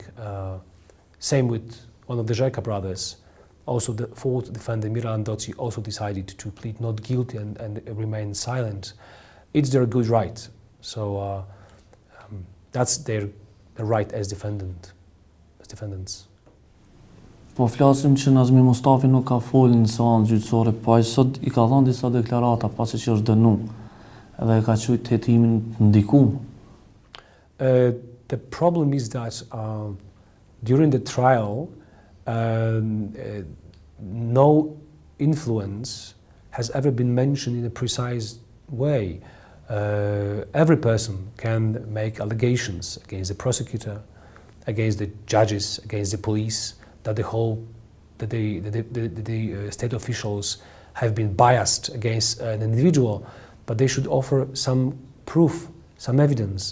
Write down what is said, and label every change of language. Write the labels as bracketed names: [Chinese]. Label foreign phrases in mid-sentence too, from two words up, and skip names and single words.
[English] Same with one of the Željka brothers. Also, the fourth defendant, Milan Doci, also decided to plead not guilty and remain silent. It's their good right. So that's their right as defendants. [Albanian] Po flasim që Nazmi Mustafi nuk ka folur në seancë gjyqësore, po ai sot I ka dhënë disa deklarata pasi që është dënuar edhe e ka thujt hetimin ndikum. [English] The problem is that during the trial, no influence has ever been mentioned in a precise way. Every person can make allegations against the prosecutor, against the judges, against the police, that the state officials have been biased against an individual, but they should offer some proof, some evidence.